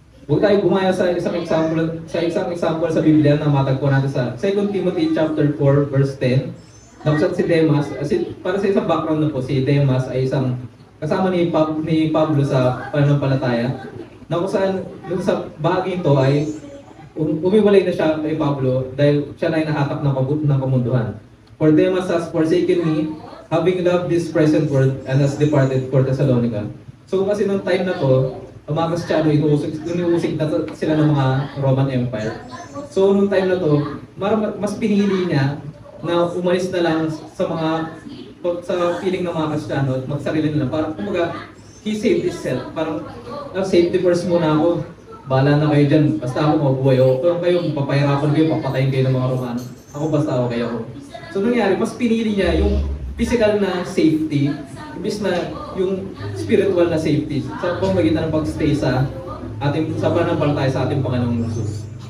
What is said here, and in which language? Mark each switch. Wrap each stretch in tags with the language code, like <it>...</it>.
<tl>Huwag tayo gumaya sa isang example sa Biblia na matagpuan natin sa 2 Timothy chapter 4 verse 10. Nakusat si Demas, para sa isang background na po, si Demas ay isang kasama ni Pablo sa pananampalataya. Na kung saan, dun sa bahagi ito ay umiwalay na siya kay Pablo dahil siya na ay nahatak ng kamunduhan.</tl> <en>For Demas has forsaken me, having loved this present world and has departed for Thessalonica.</en> <tl>So kasi nung time na to, ang mga Kristiyano, inuusig na sila ng mga Roman Empire. So, nung time na to, mas pinili niya na umalis na lang sa feeling ng mga Kristiyano at magsarili nila. Parang, kumbaga,</tl> <en>he saved himself.</en> <tl>Parang, safety first muna ako. Bahala na kayo dyan. Basta ako mabuhay ako. Kung kayo, papahirapan kayo, papatayin kayo ng mga Romano. Ako basta ako kayo. So, nangyari, mas pinili niya yung physical na safety imbis na yung spiritual na safety sa pamamagitan ng pagstay sa pananampalataya sa ating Panginoong Jesus.</tl>